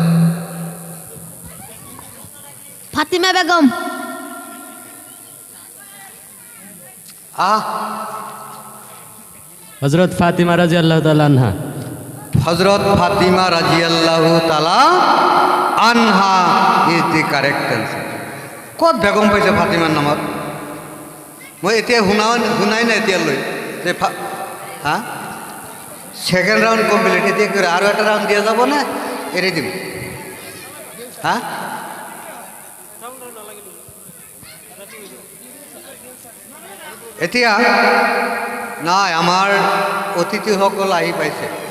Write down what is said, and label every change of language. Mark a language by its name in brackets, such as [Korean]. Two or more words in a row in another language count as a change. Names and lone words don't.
[Assamese] ফাতিমা বেগম। হযরত ফাতিমা [Arabic] رضي الله تعالى عنها. [English] হযরত ফাতিমা [Arabic] رضي الله تعالى عنها [English] is the correct answer. [Assamese] ক'ত বেগম পাইছে ফাতিমাৰ নামত? মই এতিয়া শুনাই নাই এতিয়ালৈ যে হা [English] second round complete. [Assamese] এতিয়া কি আৰু এটা রাউন্ড দিয়া যাব নে এৰি দিম? হা এতিয়া নাই, আমাৰ অতিথিসকল আহি পাইছে।